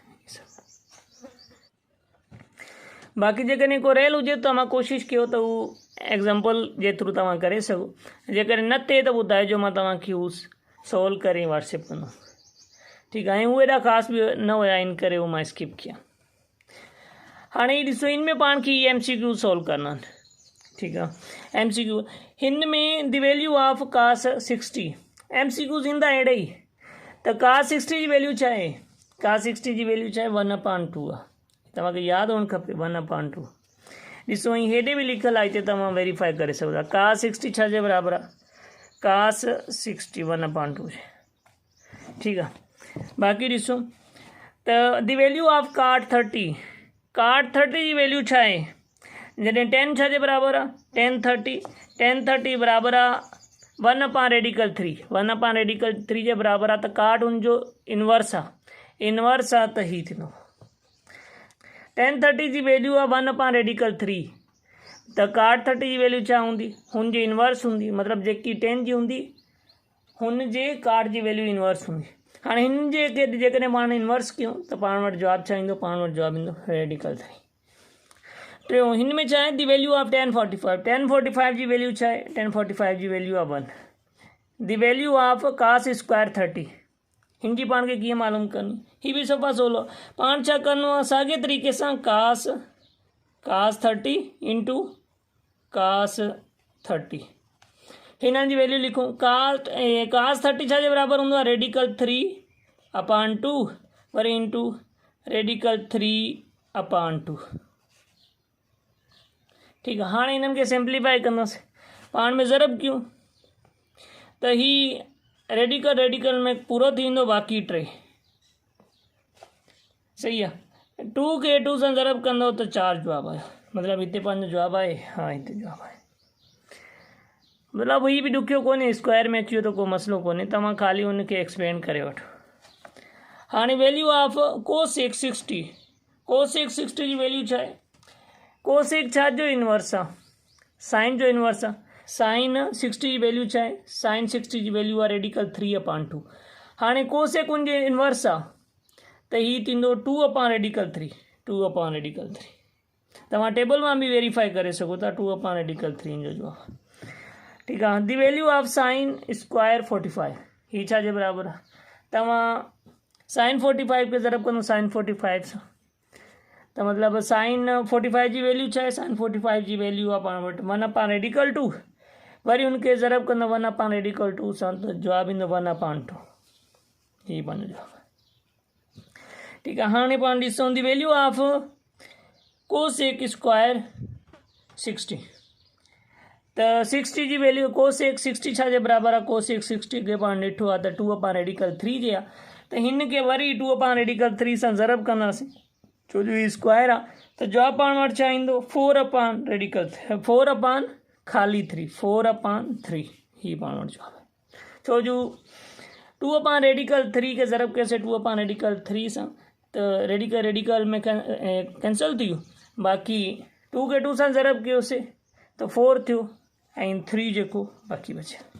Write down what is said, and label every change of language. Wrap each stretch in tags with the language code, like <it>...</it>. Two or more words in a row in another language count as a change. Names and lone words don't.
<sd>बाक़ी जेकॾहिं को रेल हुजे त मां कोशिशि कयो त उहो एग्ज़ाम्पल जे थ्रू तव्हां करे सघो। जेकॾहिं न थिए त ॿुधाइजो, मां तव्हांखे उहो सोल्व करे व्हाट्सएप कंदुमि। ठीकु आहे। ऐं उहे एॾा ख़ासि बि न हुया, इन करे उहो मां स्किप कया। हाणे ही ॾिसो, हिन में पाण खे MCQ सोल्व करणा आहिनि। ठीकु आहे। MCQ हिन में</sd> <en>the value of cos</en> <sd>60 MCQs ईंदा अहिड़े ई। त कास 60 जी वैल्यू छा आहे, कास 60 जी वैल्यू छा आहे 1/2 आहे। तव्हांखे यादि हुअणु खपे 1/2। ॾिसो ऐं हेॾे बि लिखियलु आहे, हिते तव्हां वेरीफाई करे सघो था। कास 60 छा जे बराबरि आहे, कास 60 1/2 आहे। ठीकु आहे। बाक़ी ॾिसो त</sd> <en>the value of cot</en> <sd>30 जी वैल्यू छा आहे, जॾहिं 10 छा जे बराबरि आहे 10 बराबरि आहे 1/3 1/3 जे बराबरि आहे। त काट हुनजो इनवर्स आहे त ही थींदो 10 जी वैल्यू आहे 1/3 त काट 30 जी वैल्यू छा हूंदी, हुनजी इनवर्स हूंदी, मतिलबु जेकी 10 जी हूंदी हुनजे काट जी वैल्यू इनवर्स हूंदी। हाणे हिन जे जेकॾहिं पाण इनवर्स कयूं त पाण वटि जवाबु छा ईंदो, पाण वटि जवाबु ईंदो रेडिकल 3। टियों हिन में छा आहे,</sd> <en>the value of</en> <sd>1045 जी वैल्यू छा आहे, 1045 जी वैल्यू आहे 1।</sd> <en>the value of cos square</en> <sd>30 हिन जी पाण खे कीअं मालूम करनी, ही भी सफ़ा सवलो। पाण छा करिणो आहे, साॻे तरीक़े सां</sd> <en>cos 30 into cos 30</en> <sd>हिननि जी वैल्यू लिखूं। कास 30 छा जे बराबरि हूंदो आहे रेडिकल 3/2 वरी</sd> <en>into radical</en> <sd>3/2। ठीकु आहे। हाणे हिननि खे सिम्पलीफाई कंदासीं, पाण में ज़रब कयूं त ही रेडिकल में पूरो थी वेंदो, बाक़ी 3 सही आहे। 2 खे 2 सां ज़रब कंदो त 4 जवाबु आयो, मतिलबु हिते पंहिंजो जवाबु आहे। हा हिते जवाबु आहे, मतिलबु ही बि ॾुखियो कोन्हे, स्क्वायर में अची वियो त को मसइलो कोन्हे, तव्हां ख़ाली हुनखे एक्सपेंड करे वठो। हाणे</sd> <en>value of cosec</en> <sd>60 जी वैल्यू छा आहे, कोसेक छा जो इनवर्स आहे, साइन जो इनवर्स आहे। साइन 60 जी वैल्यू छा आहे, साइन 60 जी वैल्यू आहे रेडिकल 3/2। हाणे कोसेक उनजे इनवर्स आहे त हीअ थींदो 2/रेडिकल 3 तव्हां टेबल मां बि वेरीफाई करे सघो था, 2/रेडिकल 3 जो जवाबु। ठीकु आहे।</sd> <en>the value of sine square</en> <sd>45 ही छा जे बराबर आहे तव्हां साइन 45 खे ज़रब कंदो साइन 45 सां त मतिलबु साइन 45 जी वैल्यू छा आहे साइन 45 जी वैल्यू आहे पाण वटि 1/√2 वरी हुनखे ज़रब कंदो 1/√2 सां त जवाबु ईंदो 1/2 हीअ पंहिंजो जवाबु ठीकु आहे। हाणे पाण ॾिसूं</sd> <en>the value of cosec square</en> <sd>60 त 60 जी वैल्यू कोसेक 60 छा जे बराबरि आहे कोसेक 60 खे पाण ॾिठो आहे त 2/3 जे आहे त हिन खे वरी 2/3 सां ज़रब कंदासीं छो जो हीअ स्क्वायर आहे त जवाबु पाण वटि छा ईंदो 4/3 4/3 हीअ पाण वटि जवाबु आहे छो जो 2/3 खे ज़रब कयोसीं 2/3 सां त रेडिकल में कैंसिल थी वियो बाक़ी 2 खे 2 सां ज़रब कयोसीं त 4 थियो ऐं 3 जेको बाक़ी बचिया।</sd>